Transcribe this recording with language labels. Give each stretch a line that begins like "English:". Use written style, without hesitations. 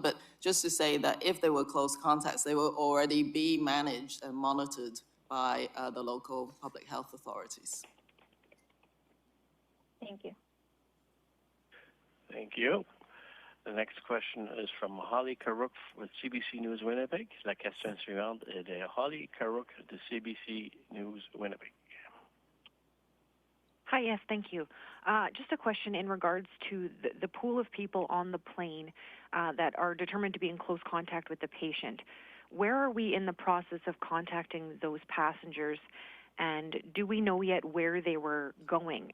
English: But just to say that if they were close contacts, they will already be managed and monitored by the local public health authorities. Thank you. Thank you. The next question is from Holly Carouk with CBC News Winnipeg.
French: La question suivante est de Holly Carouk de CBC News Winnipeg.
English: Hi, yes, thank you. Just a question in regards to the pool of people on the plane that are determined to be in close contact with the patient. Where are we in the process of contacting those passengers, and do we know yet where they were going?